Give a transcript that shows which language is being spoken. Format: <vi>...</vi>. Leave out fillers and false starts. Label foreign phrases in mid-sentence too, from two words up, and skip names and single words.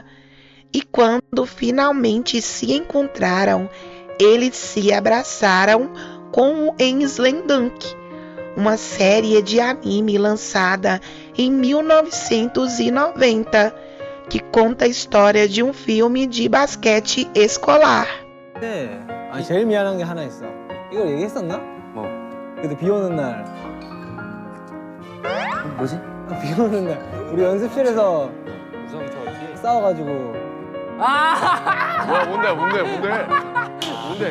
<pt>E quando finalmente se encontraram, eles se abraçaram como em Slam Dunk, uma série de anime lançada em 1990, que conta a história de um filme de basquete escolar.</pt> <ko>네. 아, 제일 미안한 게 하나 있어. 이걸 얘기했었나? 뭐? 그래도 비 오는 날. 뭐지? 비 오는 날 우리 연습실에서 싸워가지고. 뭐야 뭔데?</ko>